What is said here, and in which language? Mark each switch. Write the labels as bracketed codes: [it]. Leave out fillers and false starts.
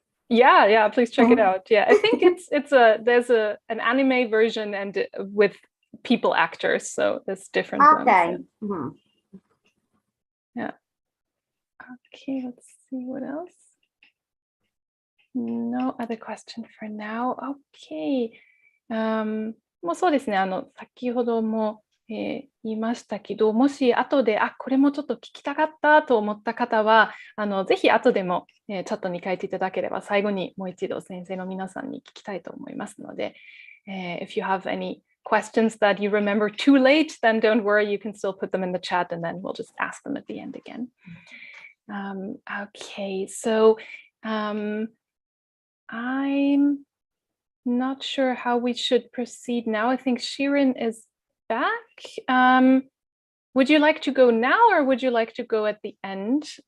[en] Yeah, please check it out. Yeah, I think there's an anime version and with people actors, so there's different ones. Yeah. Okay, let's see what else. No other question for now. [ja] Okay. もうそうですね。先ほども、言いましたけど、もし後でこれもちょっと聞きたかったと思った方は、ぜひ後でも、チャットに書いていただければ、最後にもう一度先生の皆さんに聞きたいと思いますので、 [en] if you have any questions that you remember too late, then don't worry, you can still put them in the chat and then we'll just ask them at the end again. Okay, so I'm not sure how we should proceed now. I think Shirin is back. Would you like to go now or would you like to go at the end?